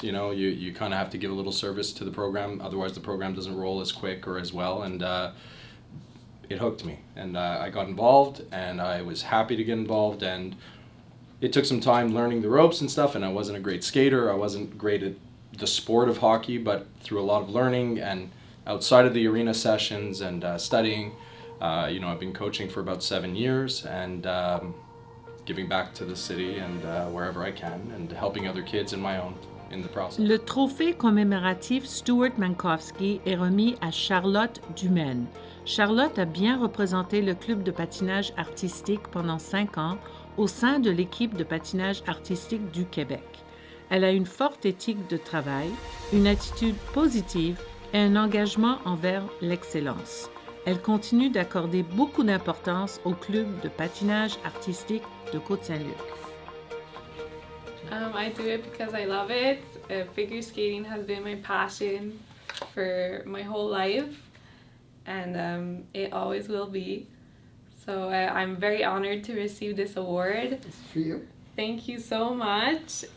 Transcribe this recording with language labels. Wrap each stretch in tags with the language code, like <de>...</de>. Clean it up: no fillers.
<en>You kind of have to give a little service to the program, otherwise the program doesn't roll as quick or as well, and it hooked me, and I got involved, and I was happy to get involved, and it took some time learning the ropes and stuff, and I wasn't a great skater, I wasn't great at the sport of hockey, but through a lot of learning and outside of the arena sessions and studying, I've been coaching for about 7 years, and giving back to the city and wherever I can, and helping other kids and my own in the process.</en> <fr>Le trophée commémoratif Stewart Mankofsky est remis à Charlotte Dumaine. Charlotte a bien représenté le club de patinage artistique pendant 5 ans au sein de l'équipe de patinage artistique du Québec. Elle a une forte éthique de travail, une attitude positive et un engagement envers l'excellence. Elle continue d'accorder beaucoup d'importance au club de patinage artistique de Côte Saint-Luc.</fr> <en>I do it because I love it. Figure skating has been my passion for my whole life, and it always will be. So I'm very honored to receive this award. This is for you. Thank you so much.</en>